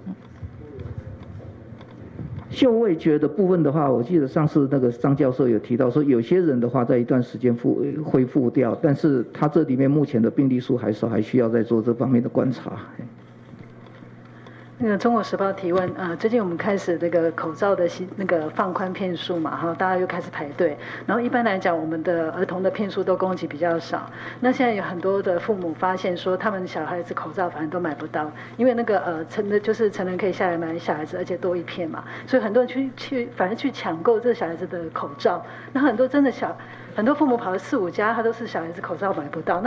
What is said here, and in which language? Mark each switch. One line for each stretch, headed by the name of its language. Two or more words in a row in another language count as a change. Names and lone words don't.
Chinese: 嗅味覺的部分的話，我記得上次那個張教授有提到說，有些人的話在一段時間恢復掉，但是他這裡面目前的病例數還少，還需要再做這方面的觀察。那個《中國時報》提問，最近我們開始那個口罩的那個放寬片數嘛，哈，大家又開始排隊。然後一般來講，我們的兒童的片數都供給比較少。那現在有很多的父母發現說，他們小孩子口罩反正都買不到，因為那個就是成人可以下來買小孩子，而且多一片嘛，所以很多人反而去搶購這小孩子的口罩。那很多真的很多父母跑了4、5家，他都是小孩子口罩買不到。